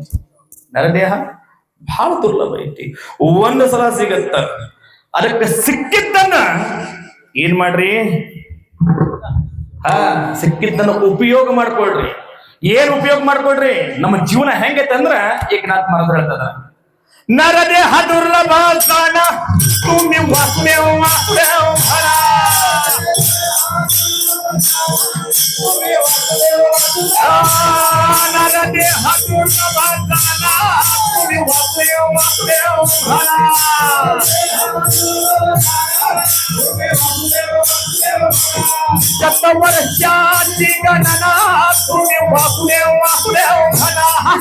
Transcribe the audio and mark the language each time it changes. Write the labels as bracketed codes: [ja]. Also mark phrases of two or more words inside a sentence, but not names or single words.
[kn] ನರದೇಹ ಬಹಳ ದುರ್ಲಭ ಐತಿ, ಒಂದು ಸಲ ಸಿಗತ್ತ. ಅದಕ್ಕೆ ಸಿಕ್ಕಿದ್ದನ್ನ ಏನ್ ಮಾಡ್ರಿ? ಸಿಕ್ಕಿದ್ದನ್ನ ಉಪಯೋಗ ಮಾಡ್ಕೊಳ್ರಿ. ಏನ್ ಉಪಯೋಗ ಮಾಡ್ಕೊಳ್ರಿ? ನಮ್ಮ ಜೀವನ ಹೆಂಗೈತೆ ಅಂದ್ರ ಏಕನಾಥ ಮಹಾರಾಜರು ಹೇಳ್ತದ, [mr] नरदेह दुर्लभ जाण तुम्ही वासुदेव वासुदेव म्हणा नरदेह दुर्लभ जाण तुम्ही वासुदेव वासुदेव म्हणा शतवर्षाची गणना तुम्ही वासुदेव वासुदेव म्हणा